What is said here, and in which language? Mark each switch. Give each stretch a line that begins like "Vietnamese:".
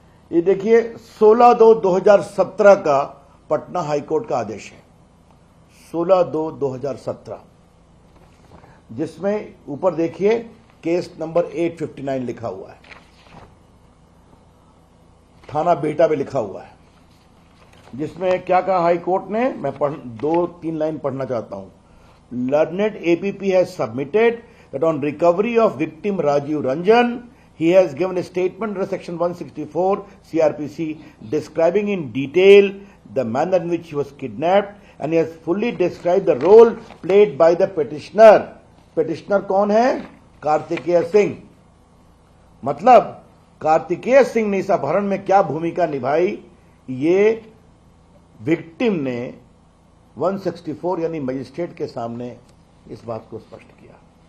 Hindi: ये देखिए 16/2/2017 का पटना हाईकोर्ट का आदेश है, 16/2/2017, जिसमें ऊपर देखिए केस नंबर 859 लिखा हुआ है, थाना बेटा में लिखा हुआ है, जिसमें क्या कहा हाई कोर्ट ने, मैं 2-3 लाइन पढ़ना चाहता हूं।
English: Learned APP has submitted that on recovery of victim Rajiv Ranjan he has given a statement under section 164 CRPC describing in detail the manner in which he was kidnapped and he has fully described the role played by the petitioner.
Hindi: petitioner कौन है? कार्तिकेय सिंह। मतलब कार्तिकेय सिंह ने इस अपहरण में क्या भूमिका निभाई, ये विक्टिम ने 164 यानी मजिस्ट्रेट के सामने इस बात को स्पष्ट किया।